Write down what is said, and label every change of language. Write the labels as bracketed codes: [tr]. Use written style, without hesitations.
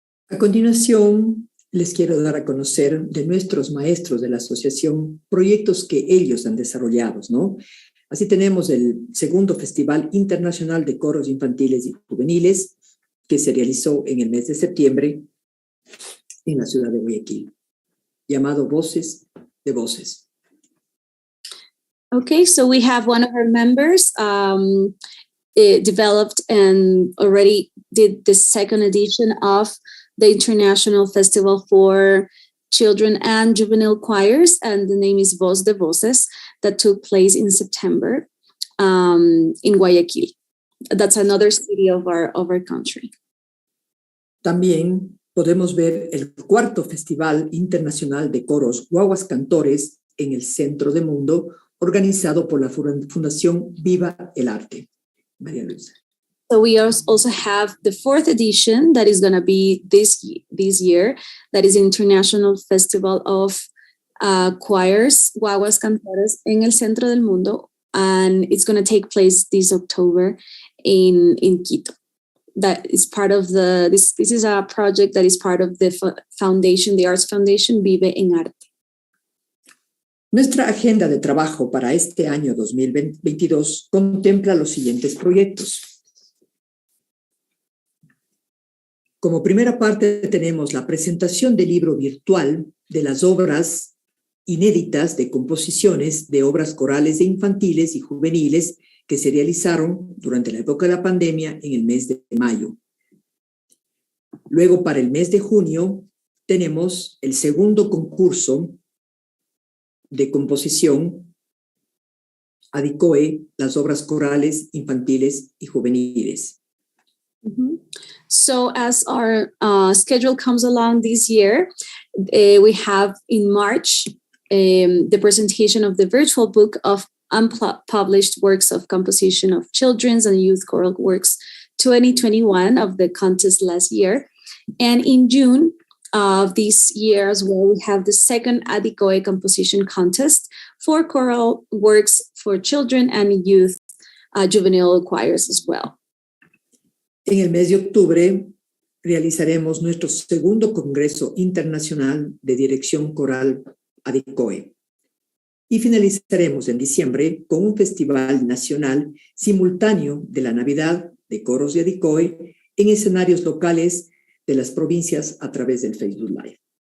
[es] A continuación, les quiero dar a conocer de nuestros maestros de la asociación proyectos que ellos han desarrollado, ¿no? Así tenemos el segundo Festival Internacional de Coros Infantiles y Juveniles que se realizó en el mes de septiembre en la ciudad de Guayaquil, llamado Voces de Voces. [en] Okay, so we have one of our members developed and already did the second edition of the International Festival for Children and Juvenile Choirs, and the name is Voz de Voces, that took place in September in Guayaquil. That's another city of our country. [es] También podemos ver el cuarto Festival Internacional de Coros Guaguas Cantores en el Centro del Mundo, organizado por la Fundación Viva el Arte. María Luisa. [en] So we also have the fourth edition that is going to be this year, that is International Festival of Choirs, Guaguas Cantores en el Centro del Mundo, and it's going to take place this October in Quito. That is part of this is a project that is part of the foundation, the Arts Foundation Vive en Arte. [es] Nuestra agenda de trabajo para este año 2022 contempla los siguientes proyectos. Como primera parte tenemos la presentación del libro virtual de las obras inéditas de composiciones de obras corales e infantiles y juveniles que se realizaron durante la época de la pandemia en el mes de mayo. Luego, para el mes de junio, tenemos el segundo concurso de composición ADICOE, las obras corales, infantiles y juveniles. [en] So as our schedule comes along this year, we have in March the presentation of the virtual book of unpublished works of composition of children's and youth choral works 2021 of the contest last year. And in June of this year as well, we have the second ADICOE composition contest for choral works for children and youth juvenile choirs as well. [es] En el mes de octubre realizaremos nuestro segundo Congreso Internacional de Dirección Coral ADICOE. Y finalizaremos en diciembre con un festival nacional simultáneo de la Navidad de coros de ADICOE en escenarios locales de las provincias a través del Facebook Live.